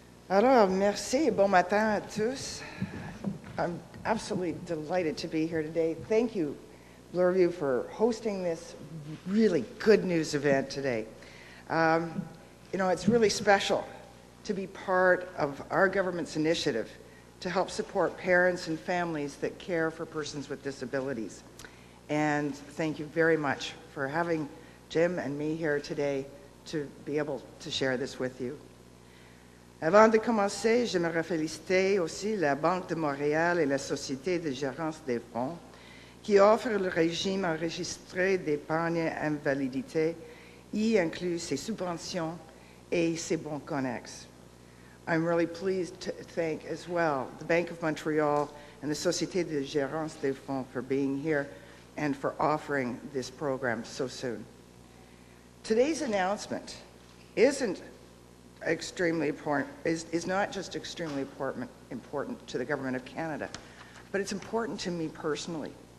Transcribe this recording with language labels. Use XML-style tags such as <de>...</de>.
<fr>Alors, merci et bon matin à tous.</fr> <en>I'm absolutely delighted to be here today. Thank you, Bloorview, for hosting this really good news event today. You know, it's really special to be part of our government's initiative to help support parents and families that care for persons with disabilities. And thank you very much for having Jim and me here today to be able to share this with you.</en> <fr>Avant de commencer, j'aimerais féliciter aussi la Banque de Montréal et la Société de gérance des fonds qui offrent le régime enregistré d'épargne invalidité, y inclut ses subventions et ses bons connexes.</fr> <en>I'm really pleased to thank as well the Bank of Montreal and the Société de gérance des fonds for being here and for offering this program so soon. Today's announcement isn't extremely important, is not just extremely important to the Government of Canada, but it's important to me personally.</en>